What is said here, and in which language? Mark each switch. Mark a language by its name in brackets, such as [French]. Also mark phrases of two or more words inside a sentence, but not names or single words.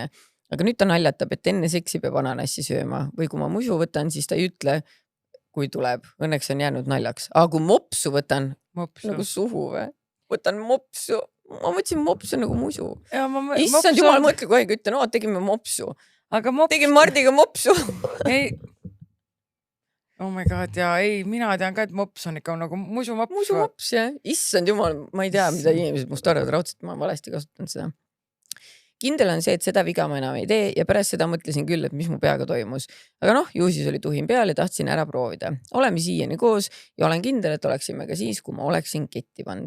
[Estonian] Aga nüüd ta naljatab, et enne seksi peab ananassi sööma või kui ma musu võtan, siis ta ei ütle, kui tuleb. Õnneks on jäänud naljaks. Aga kui mopsu võtan, nagu suhu või? Võtan mopsu. Ma mõtlesin mopsu nagu musu. Issand jumal, mõtle, kui aega ütlen, tegime mopsu. Tegin Mardiga mopsu. Ei. [English] Oh my god, [Estonian] ei, mina tean ka, et mops on ikka nagu musu mops. Musu mops, jah. Issand jumal, ma ei tea, mida inimesed must arvad, raudselt ma valesti kasutanud seda. Kindel on see, et seda viga ma enam ei tee ja pärast seda mõtlesin küll, et mis mu peaga toimus. Aga ju siis oli tuhin peal ja tahtsin ära proovida. Oleme siiani koos ja olen kindel, et oleksime ka siis, kui ma oleksin ketti pand.